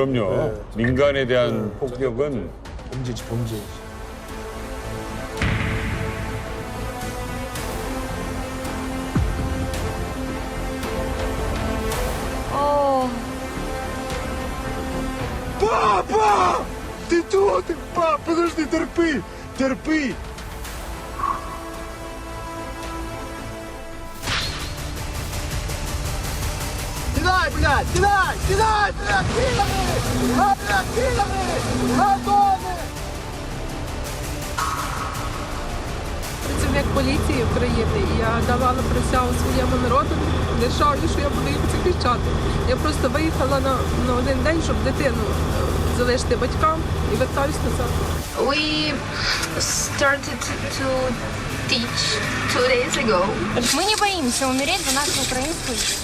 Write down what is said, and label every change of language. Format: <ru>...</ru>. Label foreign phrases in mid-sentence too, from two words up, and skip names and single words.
<ko>그럼요. 네. 민간에 대한 폭력은 범죄지, 범죄.</ko> <ru>Папа! Ты тут? Пап, подожди, терпи! Терпи! Кидай, блядь! Кидай! Кидай, блядь! Кидай! А, блядь, кидай! Готовы!</ru> <uk>Працівник поліції України, і я давала присягу своєму народу, державі, що я буду їх захищати. Я просто виїхала на один день, щоб дитину залишити батькам і вертаюсь назад.</uk> <en>We started to teach 2 days ago.</en> <ru>Мы не боимся умереть за нашу украинскую жизнь.</ru>